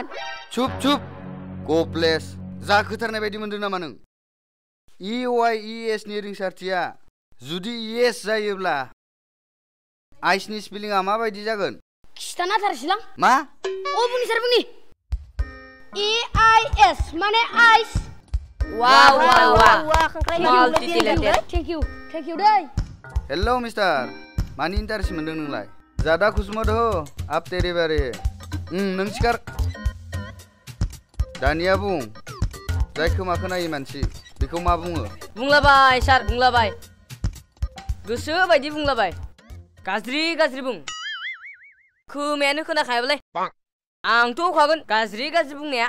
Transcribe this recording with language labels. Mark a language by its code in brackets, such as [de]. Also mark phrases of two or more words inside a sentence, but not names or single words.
[brx] चुप चुप गप्लेस जाखोथारनाय बायदि मोनदों नामा नों EYES नि रिंसारथिया जुदि येस जायोब्ला आइसनि स्पेलिंआ माबायदि जागोन खिथाना थारसिलां मा बुंनि सार बुंनि EIS माने आइस वाव वाव वाव [en] multi talented thank you दै hello mister [brx] मानि इन्टारेस्ट मोनदों नोंलाय [hi] ज्यादा खुश मत हो आप तेरे बारे [brx] नों सिखार दानिया बुं जाय खोमा खोनायै मानसि बेखौ मा बुङो बुंलाबाय सार बुंलाबाय गोसो बायदि बुंलाबाय गाज्रि गाज्रि बुं खोमायानो खोनाखायाबालाय आंथ' होखागोन गाज्रि गाज्रि बुंनाया